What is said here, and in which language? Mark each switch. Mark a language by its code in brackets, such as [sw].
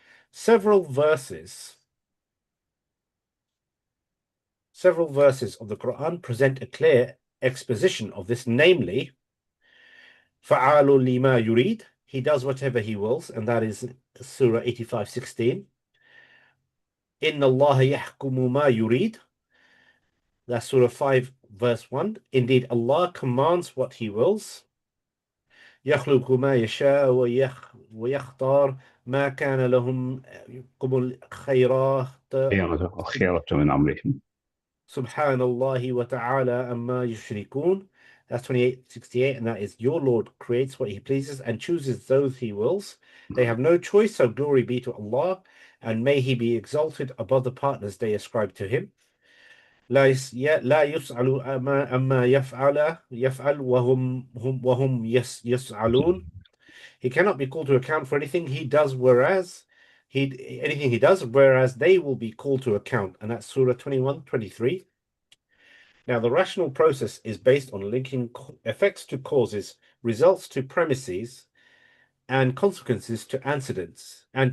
[en] Several verses of the Quran present a clear exposition of this, namely, [ar] فَعَالٌ لِمَا يُرِيدُ, [en] he does whatever he wills, and that is Surah 85:16. [ar] إِنَّ اللَّهَ يَحْكُمُ مَا يُرِيدُ, [en] that's Surah 5 verse 1. [ar] Indeed, Allah commands what he wills. يَخْلُقُ مَا يَشَاءُ وَيَخْتَارُ مَا كَانَ لَهُمْ الخيرة من أمرهم. Subhanallah wa ta'ala amma yushrikun. [en] That's 28:68, and that is, your Lord creates what he pleases and chooses those he wills. They have no choice, so glory be to Allah, and may he be exalted above the partners they ascribe to him. [ar] لا يسأل أما يفعل وهم يسألون. [en] He cannot be called to account for anything he does, whereas they will be called to account. And that's Surah 21:23. Now, the rational process is based on linking effects to causes, results to premises, and consequences to antecedents.